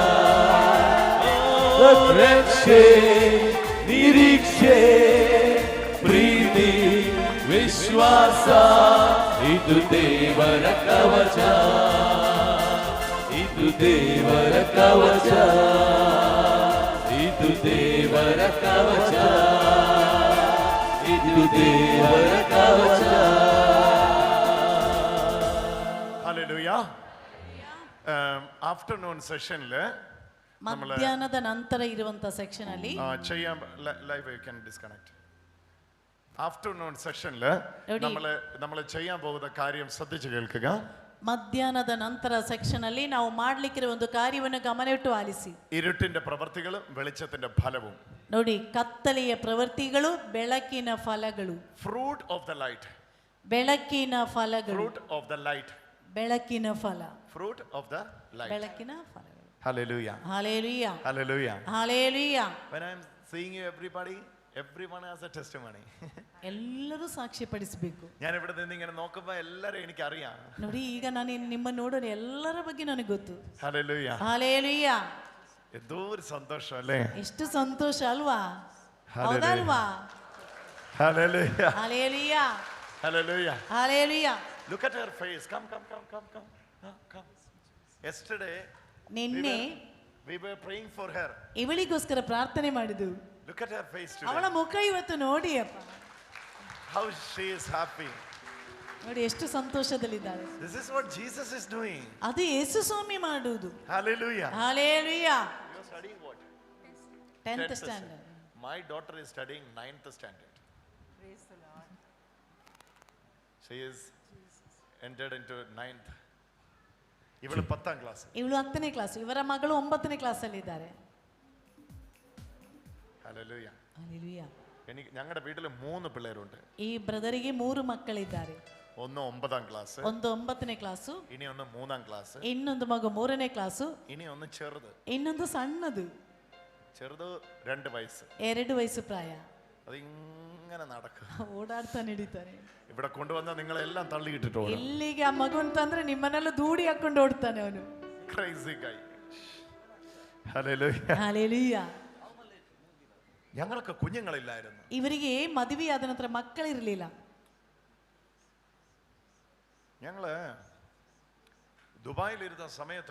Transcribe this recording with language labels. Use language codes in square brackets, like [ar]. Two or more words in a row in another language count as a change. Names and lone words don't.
[kn] ರಕ್ಷೆ ನಿರೀಕ್ಷೆ ಪ್ರೀತಿ ವಿಶ್ವಾಸ ಇದು ದೇವರ ಕವಚ, ಇದು ದೇವರ ಕವಚ, ಇದು ದೇವರ ಕವಚ, ಇದು ದೇವರ ಕವಚ. [ml] ഹല്ലേലൂയ. [en] afternoon sessionil [kn] ಮಧ್ಯಾಹ್ನದ ನಂತರ ಇರುವಂತ ಸೆಕ್ಷನ್ ಅಲ್ಲಿ [en] ചെയ്യാൻ live you can disconnect. afternoon sessionil [ml] നമ്മൾ ചെയ്യാൻ പോകുന്ന കാര്യം ശ്രദ്ധിച്ചു കേൾക്കുക. [kn] ಮಧ್ಯಾಹ್ನದ ನಂತರ ಸೆಕ್ಷನ್ ಅಲ್ಲಿ ನಾವು ಮಾಡ್ಲಿಕ್ಕಿರೋ ಒಂದು ಕಾರ್ಯವನ್ನು ಗಮನವಿಟ್ಟು ಆಲಿಸಿ. [ml] ഇരുട്ടിന്റെ പ്രവൃത്തികളും വെളിച്ചത്തിന്റെ ഫലവും. [kn] ನೋಡಿ, ಕತ್ತಲೆಯ ಪ್ರವೃತ್ತಿಗಳು ಬೆಳಕಿನ ಫಲಗಳು. [en] fruit of the light. [kn] ಬೆಳಕಿನ ಫಲಗಳು. [en] fruit of the light. [kn] ಬೆಳಕಿನ ಫಲ. [en] fruit of the light. [kn] ಬೆಳಕಿನ ಫಲಗಳು. [en] Hallelujah. Hallelujah. Hallelujah. Hallelujah. When I am seeing you everyone has a testimony. [kn] ಎಲ್ಲರೂ ಸಾಕ್ಷಿ ಪಡಿಸಬೇಕು. [ml] ഞാൻ ഇവിടെ നിന്ന് ഇങ്ങനെ നോക്കുമ്പോൾ എല്ലാവരും എനിക്ക് അറിയാം. [kn] ನೋಡಿ, ಈಗ ನಾನು ನಿಮ್ಮ ನೋಡೋಣ ಎಲ್ಲರ ಬಗ್ಗೆ ನನಗೆ ಗೊತ್ತು. [en] Hallelujah. Hallelujah. [ml] എന്തോ ഒരു സന്തോഷം അല്ലേ? [kn] ಎಷ್ಟು ಸಂತೋಷ ಅಲ್ವಾ? ಹೌದಲ್ವಾ? [en] Hallelujah. Hallelujah. Hallelujah. Hallelujah. Look at her face. Come. Yesterday [kn] ನಿನ್ನೆ [en] we were praying for her. [kn] ಇವಳಿಗೋಸ್ಕರ ಪ್ರಾರ್ಥನೆ ಮಾಡಿದ್ದು. [en] Look at her face today. [kn] ಅವಳ ಮುಖ ಇವತ್ತು ನೋಡಿ ಅಪ್ಪ. [en] How she is happy. [kn] ನೋಡಿ ಎಷ್ಟು ಸಂತೋಷದಲ್ಲಿದ್ದಾಳೆ. [en] This is what Jesus is doing. [kn] ಅದು ಯೇಸು ಸ್ವಾಮಿ ಮಾಡುವುದು. [en] Hallelujah. Hallelujah. You are studying what? 10th standard. My daughter is studying 9th standard. Praise the Lord. She is entered into 9th. [kn] ಇವಳು 10th ಕ್ಲಾಸ್. ಇವಳು 10ನೇ ಕ್ಲಾಸ್. ಇವರ ಮಗಳು 9ನೇ ಕ್ಲಾಸ್ ಅಲ್ಲಿ ಇದ್ದಾರೆ. [en] Hallelujah. Hallelujah. [ml] ഞങ്ങളുടെ വീട്ടിൽ 3 പിള്ളേരുണ്ട്. [kn] ಈ ಬ್ರದರಿಗೆ 3 ಮಕ್ಕಳಿದ್ದಾರೆ. [ml] ഒന്ന് 9th ക്ലാസ്. [kn] ಒಂದು 9ನೇ ಕ್ಲಾಸು. [ml] ഇനി ഒന്ന് 3th ക്ലാസ്. [kn] ಇನ್ನೊಂದು ಮಗು 3ನೇ ಕ್ಲಾಸು. [ml] ഇനി ഒന്ന് ചെറുത്. [kn] ಇನ್ನೊಂದು ಸಣ್ಣದು. [ml] ചെറുത് 2 വയസ്സ്. [kn] 2 ವಯಸ್ಸು ಪ್ರಾಯ. [ml] അത് ഇങ്ങനെ നടക്കും. [kn] ಓಡಾಡ್ತಾ ನಡೀತಾನೆ. [ml] ഇവിടെ കൊണ്ടുവന്ന നിങ്ങളെല്ലാം തള്ളിയിട്ടിട്ട് ഓടും. [kn] ಇಲ್ಲಿಗೆ ಆ ಮಗು ಅಂತಂದ್ರೆ ನಿಮ್ಮನ್ನೆಲ್ಲ ದೂಡಿ ಹಾಕೊಂಡು ಓಡ್ತಾನೆ ಅವನು. [en] Crazy guy. Hallelujah. Hallelujah. [ml] ഞങ്ങൾക്ക് കുഞ്ഞുങ്ങളില്ലായിരുന്നു. [kn] ಇವರಿಗೆ ಮದುವೆಯಾದ ನಂತರ ಮಕ್ಕಳಿರಲಿಲ್ಲ. [ml] ഞങ്ങള് ദുബായിലിരുന്ന സമയത്ത്